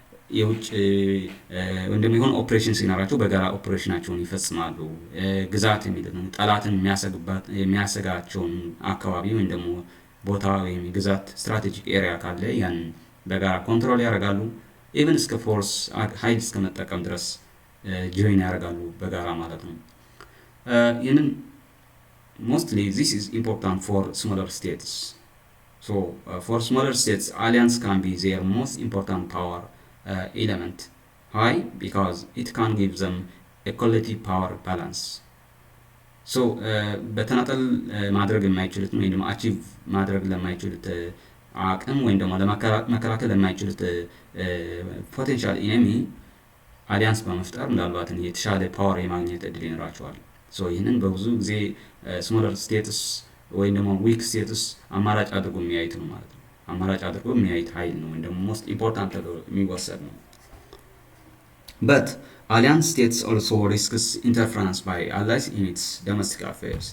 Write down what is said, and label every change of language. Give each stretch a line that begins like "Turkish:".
Amharic: የውጭ እንደሚሆን ኦፕሬሽን ሲኖራቸው በጋራ ኦፕሬሽናቸውን ይፈጽማሉ። ግዛት የሚለው ጠላትን የሚያሰጋቸውን አካባቢ ወይም ደግሞ ቦታ ወይም ግዛት ስትራቴጂክ ኤሪያ ካለ ያን በጋራ ኮንትሮል ያደርጋሉ። ኢቭን እስከ ፎርስ ኃይል እስከ መጠቀም ድረስ ጆይን ያደርጋሉ በጋራ ማለት ነው። ይህንን
English: mostly this is important for smaller states. so for smaller states alliance can be their most important power element. Why? Because it can give them a quality power balance.
Amharic: so በተናጠል ማድረግ የማይችሉት ወይም ደግሞ አቺቭ ማድረግ ለማይችሉት አቅም ወይም ደግሞ ለመከላከል ለማይችሉት ፖቴንሻል ኢነሚ አሊያንስ በመፍጠር ምናልባት የተሻለ ፓወር የማግኘት እድል ይኖራቸዋል። ሶ ይህንን በብዙ ጊዜ ስሞለር ስቴትስ ወይም ደግሞ ዊክ ስቴትስ አማራጭ አድርጎ የሚያዩት ነው ማለት ነው። አማራጭ አድርጎ የሚያዩት ኃይል ነው ወይም ደግሞ ሞስት ኢምፖርታንት ተብሎ የሚወሰድ ነው።
English: but alliance states also risks interference by allies in its domestic affairs.